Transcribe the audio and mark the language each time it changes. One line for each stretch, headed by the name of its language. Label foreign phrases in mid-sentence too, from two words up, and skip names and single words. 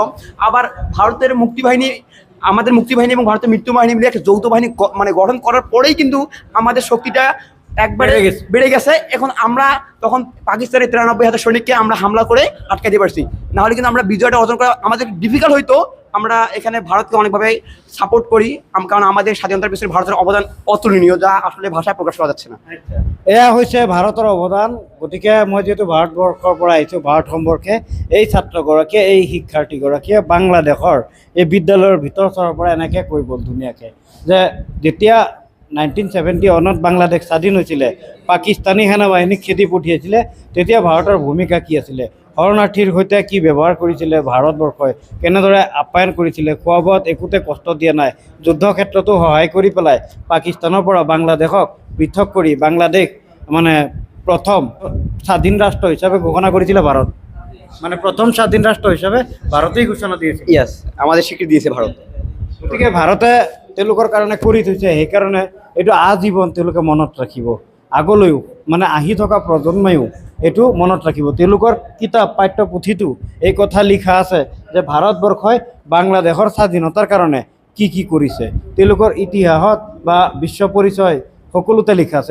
Bangla: আবার ভারতের মুক্তিবাহিনী, আমাদের মুক্তিবাহিনী এবং ভারতের মৃত্যু বাহিনী মিলে একটা যৌথ বাহিনী মানে গঠন করার পরেই কিন্তু আমাদের শক্তিটা একবারে বেড়ে গেছে। এখন আমরা তখন পাকিস্তানের 93,000 সৈনিককে আমরা হামলা করে আটকে দিতে পারছি, না হলে কিন্তু আমরা বিজয়টা অর্জন করা আমাদের ডিফিকাল্ট হইতো। আমরা এখানে ভারতকে অনেকভাবে সাপোর্ট করি, কারণ আমাদের স্বাধীনতার পিছনে ভারতের অবদান অতুলনীয়, যা আসলে ভাষায় প্রকাশ করা যাচ্ছে না।
Assamese: এয়া হৈছে ভাৰতৰ অৱদান। গতিকে মই যিহেতু ভাৰতবৰ্ষৰ পৰা আহিছোঁ, ভাৰত সম্পৰ্কে এই ছাত্ৰগৰাকীয়ে, এই শিক্ষাৰ্থীগৰাকীয়ে বাংলাদেশৰ এই বিদ্যালয়ৰ ভিতৰৰ পৰা এনেকৈ কৈ গ'ল ধুনীয়াকৈ যে যেতিয়া 1971 বাংলাদেশ স্বাধীন হৈছিলে, পাকিস্তানী সেনাবাহিনীক খেদি পঠিয়াইছিলে, তেতিয়া ভাৰতৰ ভূমিকা কি আছিলে, শৰণাৰ্থীৰ সৈতে কি ব্যৱহাৰ কৰিছিলে ভাৰতবৰ্ষই, কেনেদৰে আপ্যায়ন কৰিছিলে, খোৱা বোৱাত একোতে কষ্ট দিয়া নাই, যুদ্ধ ক্ষেত্ৰতো সহায় কৰি পেলাই পাকিস্তানৰ পৰা বাংলাদেশক পৃথক কৰি বাংলাদেশ মানে প্ৰথম স্বাধীন ৰাষ্ট্ৰ হিচাপে ঘোষণা কৰিছিলে ভাৰত। মানে প্ৰথম স্বাধীন ৰাষ্ট্ৰ হিচাপে ভাৰতেই
Bangla: ঘোষণা দিয়েছিল। ইয়াস, আমাদের স্বীকৃতি দিয়েছে ভারত।
Assamese: গতিকে ভাৰতে তেওঁলোকৰ কাৰণে কৰি থৈছে, সেইকাৰণে এইটো আজীৱন তেওঁলোকে মনত ৰাখিব, আগলৈও মানে আহি থকা প্ৰজন্মইও এইটো মনত ৰাখিব। তেওঁলোকৰ কিতাপ পাঠ্যপুথিটো এই কথা লিখা আছে যে ভাৰতবৰ্ষই বাংলাদেশৰ স্বাধীনতাৰ কাৰণে কি কি কৰিছে, তেওঁলোকৰ ইতিহাসত বা বিশ্ব পৰিচয় সকলোতে লিখা আছে।